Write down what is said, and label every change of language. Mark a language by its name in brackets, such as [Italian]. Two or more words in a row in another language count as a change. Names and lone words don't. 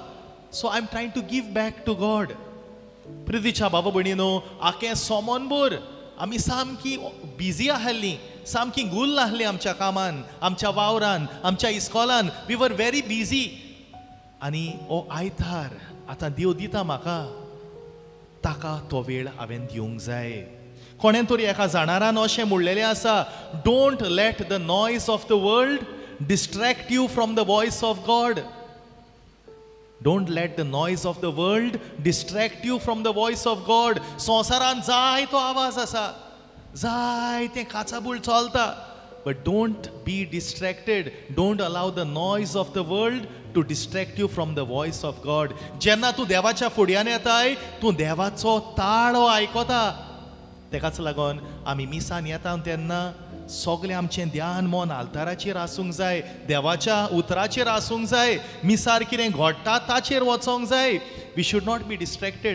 [English] So I am trying to give back to God. [Konkani] प्रितीच्या भावा भयणीनो, आखें सोमनभर आमी सामकी बिजी आसलीं, सामकी गुल्ल आसलीं आमच्या कामान, आमच्या वावरान, आमच्या इस्कॉलान. [English] We were very busy. [Konkani] आनी हो आयतार आतां देव दिता म्हाका, ताका तो वेळ हांवें दिवंक जाय. कोणें तरी एका जाणारान अशें म्हणलेलें आसा, [English] don't let the noise of the world distract you from the voice of God. Don't let the noise of the world distract you from the voice of God. [Konkani] संवसारान जायतो आवाज आसा, जायते काचाबूळ चलता, [English] but don't be distracted. Don't allow the noise of the world to distract you from the voice of God. [Konkani] जेन्ना तूं देवाच्या फुड्यान येताय, तूं देवाचो ताळो आयकता. तेकाच लागून आमी मिसान येता तेन्ना सगळें आमचें ध्यान मन आल्ताराचेर आसूंक जाय, देवाच्या उतराचेर आसूंक जाय. मिसार कितें घडटा ताचेर वचोंक जाय. [English] We should not be distracted.